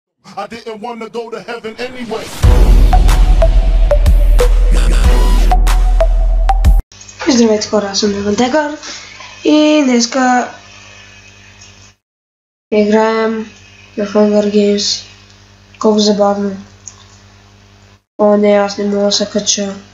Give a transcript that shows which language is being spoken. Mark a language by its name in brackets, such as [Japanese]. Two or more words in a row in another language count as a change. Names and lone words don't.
[English] I didn't want to go to heaven anyway. [Bulgarian] Здравейте хора, аз съм Девантекър и днеска играем на Hunger Games. Колко забавно. О, не, аз не мога да се кача.